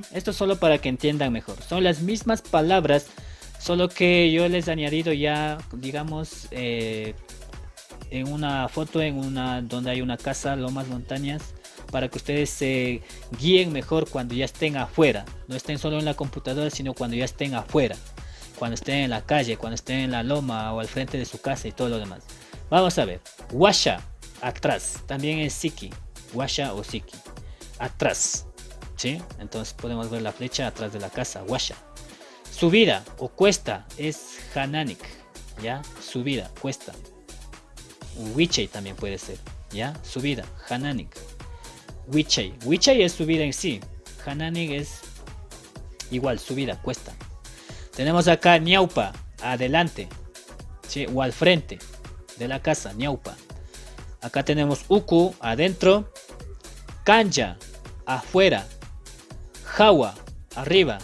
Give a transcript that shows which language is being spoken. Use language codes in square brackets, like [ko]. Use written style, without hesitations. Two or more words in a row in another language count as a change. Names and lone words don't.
[es] Esto solo para que entiendan mejor. Son las mismas palabras, solo que yo les he añadido ya, digamos, en una foto, donde hay una casa, lomas, montañas, para que ustedes se guíen mejor cuando ya estén afuera. No estén solo en la computadora, sino cuando ya estén afuera. Cuando estén en la calle, cuando estén en la loma o al frente de su casa y todo lo demás. Vamos a ver. Washa, atrás. También es siki. [qu] Washa o siki. [es] Atrás. ¿Sí? Entonces podemos ver la flecha atrás de la casa. [qu] Washa. [es] Subida o cuesta es hananik. ¿Ya? Subida, cuesta. Wichay también puede ser. ¿Ya? Subida, [qu] hananik. Wichay. [es] Wichay es subida en sí. Hananik es igual, subida, cuesta. Tenemos acá ñaupa, adelante. ¿Sí? O al frente de la casa, ñaupa. Acá tenemos uku, adentro. Kanja, afuera. Jawa, arriba.